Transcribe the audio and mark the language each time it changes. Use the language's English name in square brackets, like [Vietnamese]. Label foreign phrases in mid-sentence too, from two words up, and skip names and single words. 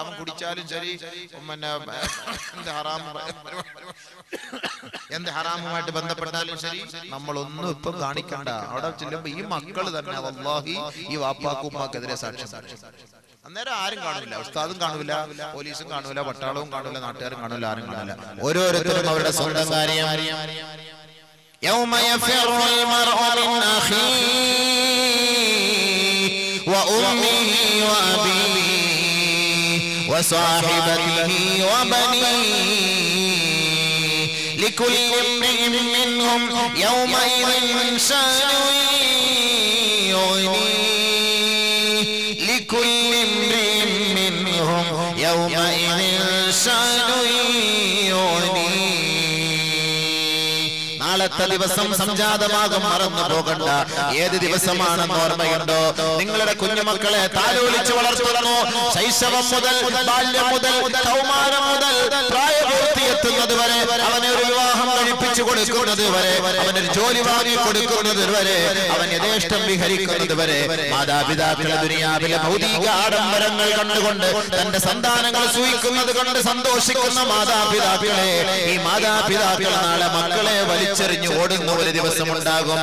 [Malayalam] അവൻ കുടിച്ചാലും ശരി, പിന്നെ എന്ത് ഹറാമുമായിട്ട് ബന്ധപ്പെട്ടാലും ശരി, നമ്മളൊന്നും ഇപ്പം കാണിക്കണ്ട. അവിടെ ചെല്ലുമ്പോ ഈ മക്കള് തന്നെ വല്ലാഹി ഈ വാപ്പാക്കും ഉമ്മാക്കെതിരെ സാക്ഷ്യം. അന്നേരം ആരും കാണൂല, ഉസ്താദും കാണൂല, പോലീസും കാണൂല, പട്ടാളവും കാണൂല, നാട്ടുകാരും കാണൂല, ആരും കാണൂല. ഓരോരുത്തരും അവരുടെ സ്വന്തം കാര്യം. [Arabic] يوم يفر المرء من أخيه وأمه وأبيه وصاحبته وبنيه لكل امرئ منهم يومئذ شأن يغنيه لكل امرئ منهم يومئذ شأن يغنيه. [Malayalam] നാളത്തെ ദിവസം സംജാതമാകും, മറന്നു പോകണ്ട. ഏത് ദിവസമാണെന്ന് ഓർമ്മയുണ്ടോ? നിങ്ങളുടെ കുഞ്ഞുമക്കളെ താലോലിച്ച് വളർത്തുന്നു. ശൈശവം മുതൽ, ബാല്യം മുതൽ, കൗമാരം മുതൽ പ്രായപൂർത്തിയെത്തുന്നത് വരെ, അവനെ ഒരു വിവാഹം കഴിപ്പിച്ചു കൊടുക്കുന്നത് വരെ, അവനൊരു ജോലി വാങ്ങി കൊടുക്കുന്നത് വരെ, അവൻ യഥേഷ്ടം വിഹരിക്കുന്നത് വരെ, മാതാപിതാക്കളെ ദുനിയാവിലെ ഭൗതിക ആഡംബരങ്ങൾ കണ്ടുകൊണ്ട് തന്റെ സന്താനങ്ങൾ സൂഹിക്കുന്നത് കണ്ട് സന്തോഷിക്കുന്ന മാതാപിതാക്കളെ, ഈ മാതാപിതാക്കൾ നാളെ മക്കളെ വലിച്ചെറിഞ്ഞു ഓടുന്ന ഒരു ദിവസം ഉണ്ടാകും.